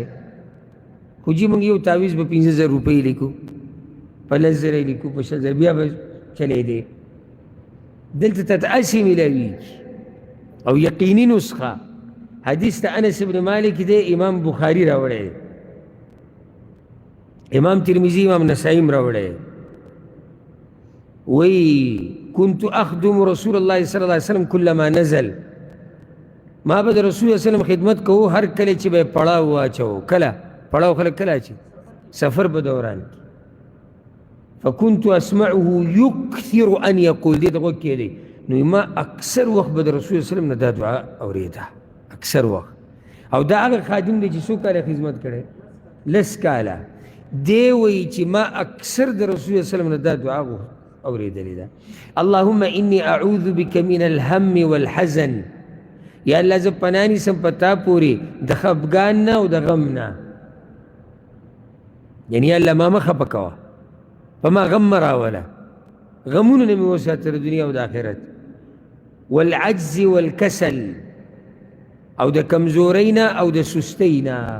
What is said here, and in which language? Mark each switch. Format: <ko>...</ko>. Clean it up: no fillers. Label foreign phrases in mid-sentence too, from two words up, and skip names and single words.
<ps>خو جي موږ یو تعویض به 15,000 روپۍ لیکو، په 10,000 یې لیکو، په 6,000 بیا به چلېدی. دلته ته هسې میلاویږي او یقیني نسخه. حدیث ته انس ابن مالک دی، امام بخاري راوړی دی، امام ترمذي، امام نسائي راوړی.</ps> <ar>وی كنت اخدم رسول الله صلی الله علیه وسلم كلما نزل،</ar> <ps>ما به د رسول الله صلی الله علیه وسلم خدمت کوو هر کله چې به پړاو واچو. کله پړاو خلک کله اچي؟ سفر په دوران کې.</ps> <ar>فكنت اسمعه يكثر ان يقول،</ar> <ps>دې ته غوږ کېدی نو ما اکثر وخت به د رسول الله صلی الله علیه وسلم نه دا دعا اورېده، اکثر وخت. او دا هغه خادم دی چې څو کاله خدمت کړی؟ 10 کاله. دی وایي چې ما اکثر د رسول الله صلی الله علیه وسلم نه دا دعا اورېدلې ده.</ps> <ar>اللهم اني اعوذ بك من الهم والحزن،</ar> <ps>یا الله زه پناه نیسم په تا پورې د خفګان نه او د غم نه. یعنی یا الله ما مه خفه کوه، په ما غم مه راوله، غمونه نه مې وساته د دنیا او د آخرت.</ps> <ar>والعجز والکسل،</ar> <ps>او د کمزورۍ نه او د سستۍ نه.</ps>